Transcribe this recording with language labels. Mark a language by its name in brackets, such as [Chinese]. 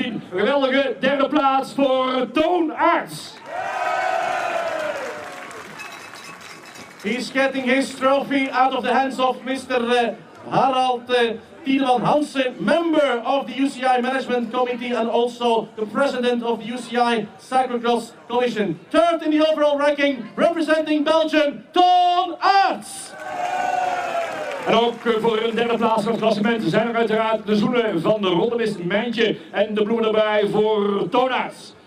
[Dutch] Geweldige derde plaats voor Toon Aerts. [English] He's getting his trophy out of the hands of Mr. Harald Tiedemann Hansen, member of the UCI Management Committee and also the president of the UCI Cyclocross Commission. Third in the overall ranking, representing Belgium, Toon Aerts. [Dutch] En ook voor een derde plaats van het klassement zijn er uiteraard de zoenen van de Roldemist Mijntje en de bloemen erbij voor Toon Aerts.